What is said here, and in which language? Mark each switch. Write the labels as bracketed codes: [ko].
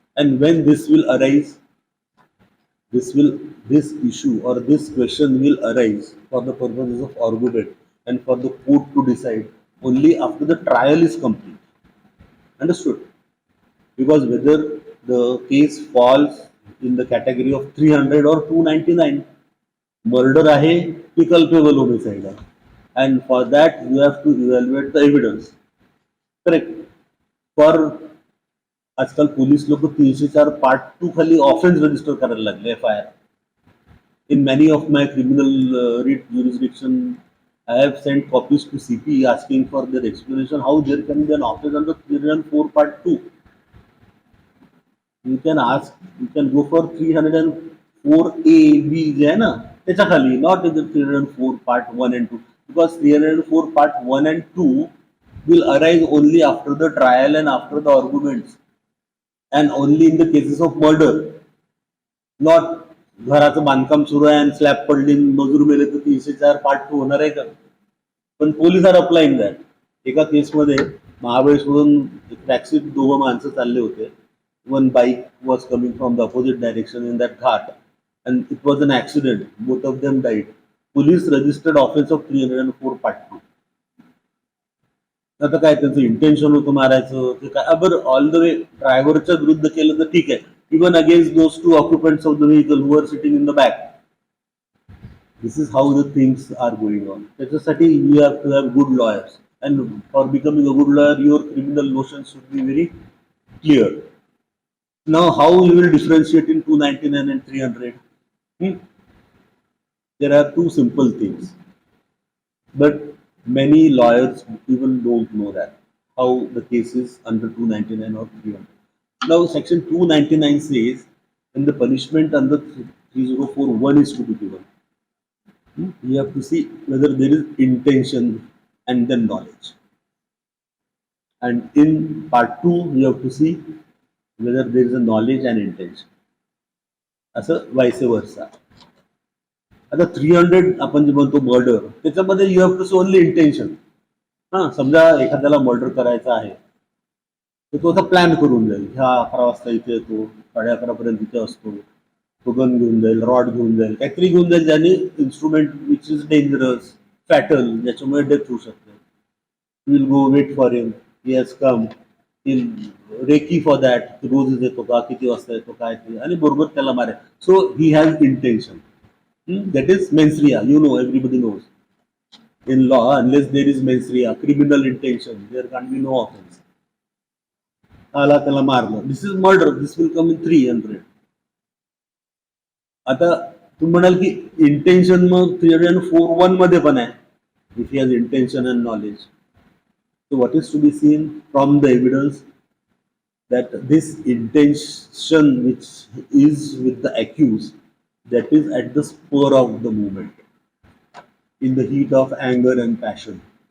[en] And when this will arise? This issue or this question will arise for the purposes of argument and for the court to decide only after the trial is complete. Understood? Because whether the case falls in the category of 300 or 299, murder ahe ki culpable homicide hai, and for that you have to evaluate the evidence. Correct? [mr] For आजकाल police लोक 304 part 2 खाली offence register करायला लागले, FIR. [en] In many of my criminal writ jurisdiction, I have sent copies to CP asking for their explanation how there can be an offense under 304 part 2. You can ask, you can go for 304A, B [mr] जे आहे ना त्याच्या खाली, [en] not in the 304 part 1 and 2, because 304 part 1 and 2 will arise only after the trial and after the arguments, and only in the cases of murder, not [mr] घराचं बांधकाम सुरू आहे आणि स्लॅब पडली मजूर मेले तर 304 पार्ट 2 होणार आहे का? पण पोलीस [en] Are applying that. [mr] एका केसमध्ये महाबळेश्वरून एक टॅक्सीत दोघं माणसं चालले होते. [en] One bike was coming from the opposite direction in that ghat and it was an accident. Both of them died. Police registered offence of 304 part 2. [mr] आता काय त्यांचं इंटेन्शन होतं मारायचं ते काय, बरं [en] all the way [mr] ड्रायव्हरच्या विरुद्ध केलं तर ठीक आहे. [en] Even against those 2 occupants of the vehicle who are sitting in the back. This is how the things are going on. [mr] त्याच्यासाठी [en] You have to have good lawyers and for becoming a good lawyer your criminal notions should be very clear. Now how you will differentiate in 299 and 300? There are two simple things, but many lawyers even don't know that how the case is under 299 or 300. Now section 299 says when the punishment under 3041 is to be given, you have to see whether there is intention and then knowledge, and in part 2 you have to see whether there is a knowledge and intention, असं vice versa. [mr] आता 300 आपण जे म्हणतो murder, त्याच्यामध्ये [en] You have to see only intention. [mr] समजा एखाद्याला murder करायचा आहे तर तो आता प्लॅन करून जाईल. ह्या 11 वाजता इथे येतो, 11:30 पर्यंत इथे असतो, तो गन घेऊन जाईल, रॉड घेऊन जाईल, काहीतरी घेऊन जाईल ज्याने [en] instrument which is dangerous, fatal, [mr] ज्याच्यामुळे डेथ होऊ शकते. [en] will go wait for him, he has come, will recce for that, [mr] रोज येतो का, किती वाजता येतो, काय ते, आणि बरोबर त्याला मारेल. [en] So he has intention. That is mens rea. You know, everybody knows. In law, unless there is mens rea, criminal intention, there can't be no offense. [mr] आला त्याला मारलं. [en] This is murder. This will come in 300. [mr] आता तुम्ही म्हणाल की intention मग 304(1) मध्ये पण आहे. [en] If he has intention and knowledge. So what is to be seen from the evidence that this intention which is with the accused, that is at the spur of the moment, in the heat of anger and passion.